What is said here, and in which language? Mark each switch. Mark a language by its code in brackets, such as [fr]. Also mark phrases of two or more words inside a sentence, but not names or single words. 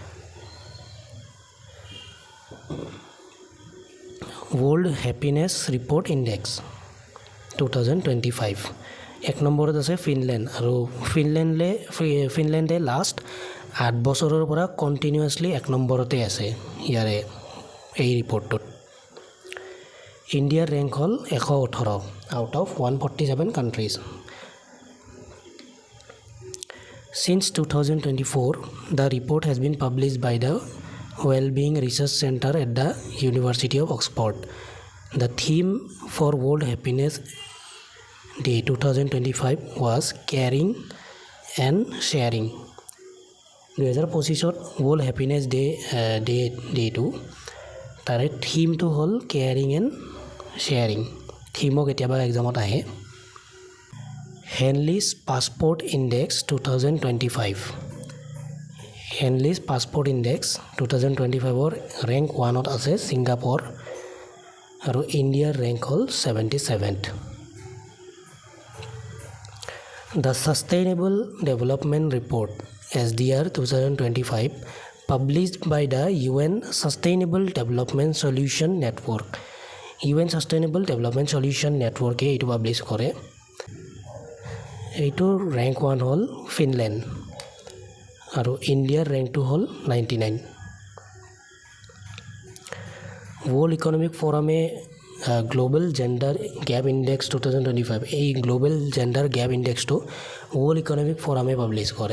[as] ৱৰ্ল্ড হেপিনেছ ৰিপৰ্ট ইণ্ডেক্স 2025 1 নম্বৰত আছে ফিনলেণ্ড আৰু ফিনলেণ্ডে লাষ্ট 8 বছৰৰ পৰা কণ্টিনিউৱাছলি 1 নম্বৰতে আছে ইয়াৰে এই ৰিপৰ্টটোত। ইণ্ডিয়াৰ ৰেংক হ'ল 118 [en] out of 147 countries. Since 2024, the report has been published by the Wellbeing Research Center at the University of Oxford. The theme for World Happiness Day 2025 was Caring and Sharing. [as] 2025 World Happiness Day তাৰে থিমটো হ'ল কেয়াৰিং এণ্ড শ্বেয়াৰিং। থিমো কেতিয়াবা এক্সামত আহে। হেনলিজ পাছপোৰ্ট ইণ্ডেক্স 2025 হেনলিজ পাছপোৰ্ট ইণ্ডেক্স 2025ৰ ৰেংক 1ত আছে ছিংগাপুৰ আৰু ইণ্ডিয়াৰ ৰেংক হ'ল 77th। [en] The Sustainable Development Report SDR 2025 published by the UN Sustainable Development Solution Network. [as] UN Sustainable Development Solution Network এইটো পাব্লিছ কৰে। এইটোৰ ৰেংক 1 হ'ল ফিনলেণ্ড আৰু ইণ্ডিয়াৰ ৰেংকটো হ'ল 99। ৱৰ্ল্ড ইকনমিক ফৰামে গ্ল'বেল জেণ্ডাৰ গেপ ইণ্ডেক্স 2025 এই গ্ল'বেল জেণ্ডাৰ গেপ ইণ্ডেক্সটো ৱৰ্ল্ড ইকনমিক ফৰামে পাব্লিছ কৰে।